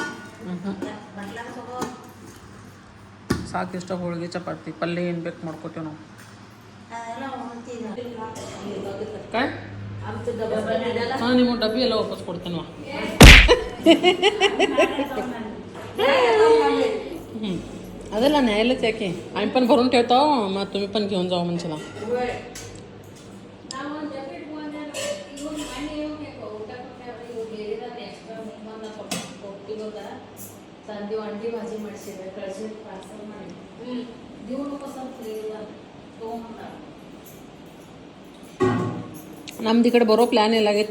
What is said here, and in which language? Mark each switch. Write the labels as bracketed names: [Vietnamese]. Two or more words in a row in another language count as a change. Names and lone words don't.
[Kannada] ಸಾಕು, ಇಷ್ಟ ಹೋಳಿಗೆ ಚಪಾತಿ, ಪಲ್ಯ ಏನು ಬೇಕು ಮಾಡ್ಕೋತೀವಿ ನಾವು. ಹಾಂ, ನಿಮ್ಮ ಡಬ್ಬಿ ಎಲ್ಲ ವಾಪಸ್ ಕೊಡ್ತೇನೆ. [Marathi] ಅದೆಲ್ಲ न्यायलाच याके आम्ही पण भरून ठेवतो, मग तुम्ही पण घेऊन जाऊ म्हणशाला. [Kannada] ನಮ್ದು ಈ ಕಡೆ ಬರೋ ಪ್ಲ್ಯಾನ್ ಎಲ್ಲಾಗೈತಿ.